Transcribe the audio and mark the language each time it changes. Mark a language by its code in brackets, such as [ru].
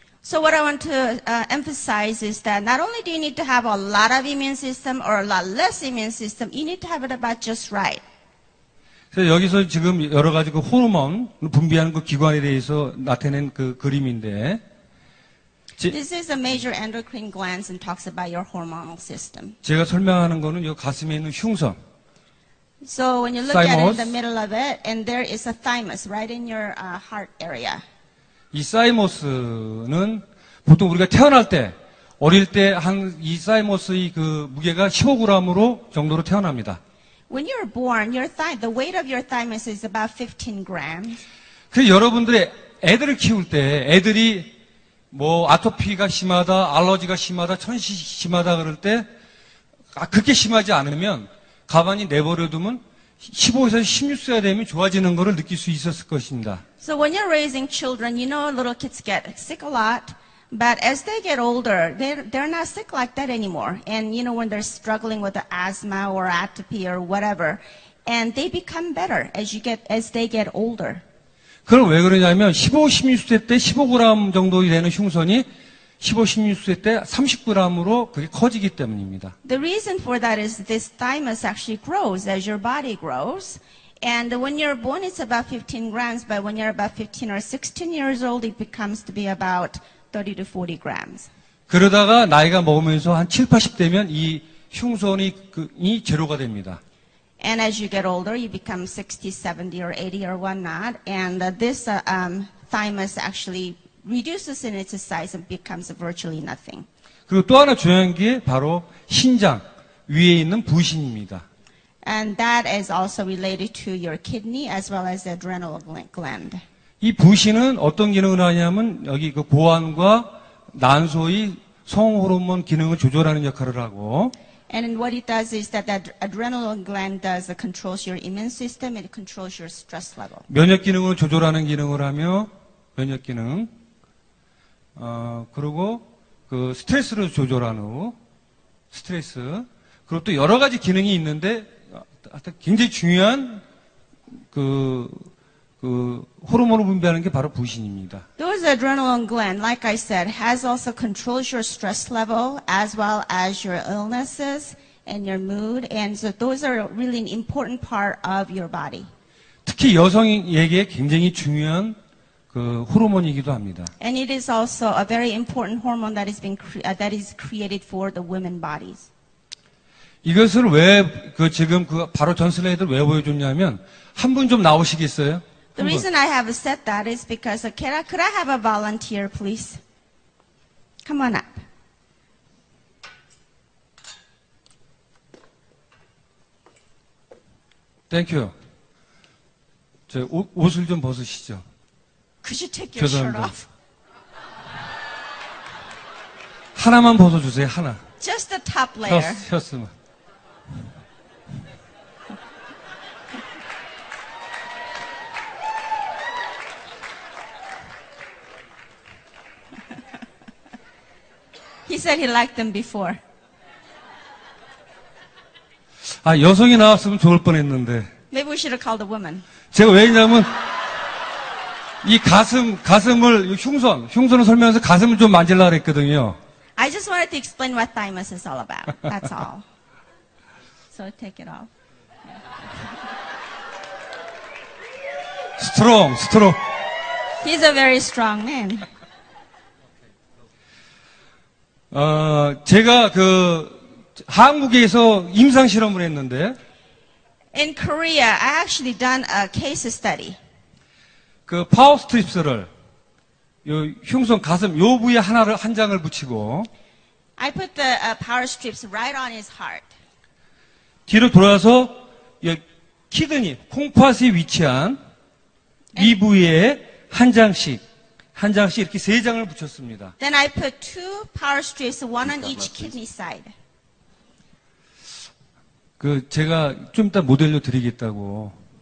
[en] So what I want to emphasize is that not only do you need to have a lot of immune system or a lot less immune system, you need to have it about just right. [ko] 그래서 여기서 지금 여러 가지 그 호르몬 분비하는 그 기관에 대해서 나타낸 그 그림인데 [en] This is a major endocrine glands and talks about your hormonal system. [ko] 제가 설명하는 거는 이 가슴에 있는 흉선. [en] So when you look at it in the middle of it, and there is a thymus right in your heart area. [ko] 이 사이머스는 보통 우리가 태어날 때 어릴 때 이 사이머스의 그 무게가 15g으로 정도로 태어납니다. [en] When you're born, the weight of your thymus is about 15 grams. [ko] 그래서 여러분들의 애들을 키울 때 애들이 뭐 아토피가 심하다, 알러지가 심하다, 천식이 심하다 그럴 때 그렇게 심하지 않으면 가만히 내버려두면 15에서 16세가 되면 좋아지는 것을 느낄 수 있었을 것입니다. [en] So when you're raising children, you know little kids get sick a lot, but as they get older, they're not sick like that anymore. And you know when they're struggling with the asthma or atopy or whatever, and they become better as they get older. [ko] 그건 왜 그러냐면 15, 16세 때 15g 정도 되는 흉선이 15, 16세 때 30g으로 그게 커지기 때문입니다. [en] The reason for that is this thymus actually grows as your body grows. And when you're born, it's about 15 grams, but when you're about 15 or 16 years old, it becomes to be about 30 to 40 grams. [ko] 그러다가 나이가 먹으면서 한 7, 80대면 이 흉선이 제로가 됩니다. [en] And as you get older, you become 60, 70, or 80, or whatnot. And this thymus actually reduces in its size and becomes virtually nothing. [ko] 그리고 또 하나 중요한 게 바로 신장 위에 있는 부신입니다. [en] And that is also related to your kidney as well as the adrenal gland. [ko] 이 부신은 어떤 기능을 하냐면 여기 그 고환과 난소의 성호르몬 기능을 조절하는 역할을 하고 [en] And what it does is that the adrenal gland controls your immune system, it controls your stress level. [ko] 면역 기능을 조절하는 기능을 하며 면역 기능 그리고 그 스트레스를 조절하는 스트레스 그리고 또 여러 가지 기능이 있는데 굉장히 중요한 그 호르몬을 분비하는 게 바로 부신입니다. [en] Those adrenal gland, like I said, has also controls your stress level as well as your illnesses and your mood, and so those are really an important part of your body. [ko] 특히 여성에게 굉장히 중요한 그 호르몬이기도 합니다. [en] And it is also a very important hormone that is created for the women bodies. [ko] 이것을 왜 지금 바로 전 슬라이드를 왜 보여줬냐면 한 분 좀 나오시겠어요? [en] The reason I have said that is because could I have a volunteer, please? Come on up. 땡큐. [ko] 저 옷을 좀 벗으시죠. [en] Could you take your shirt [ko] 죄송합니다. [en] off? [ko] 하나만 벗어주세요. 하나. [en] Just the top layer. [ko] 셔츠만. [en] He said he liked them before. [ko] 아, 여성이 나왔으면 좋을 뻔했는데. [en] Maybe we should have called a woman. [ko] 제가 왜냐면 이 가슴을 흉선을 설명해서 가슴을 좀 만질라 그랬거든요. [en] I just wanted to explain what thymus is all about. That's all. So take it off. 스트롱. He's a very strong man. [ko] 제가 한국에서 임상 실험을 했는데, [en] In Korea, I actually done a case study. [ko] 그 파워 스트립스를 요 흉선 가슴 요 부위에 한 장을 붙이고 [en] I put the power strips right on his heart. [ko] 뒤로 돌아서 이 키드니 콩팥이 위치한 이 부위에 한 장씩 이렇게 세 장을 붙였습니다. [en] Then I put 2 power strips, one on each kidney side. [ko] 제가 좀 이따 모델료 드리겠다고.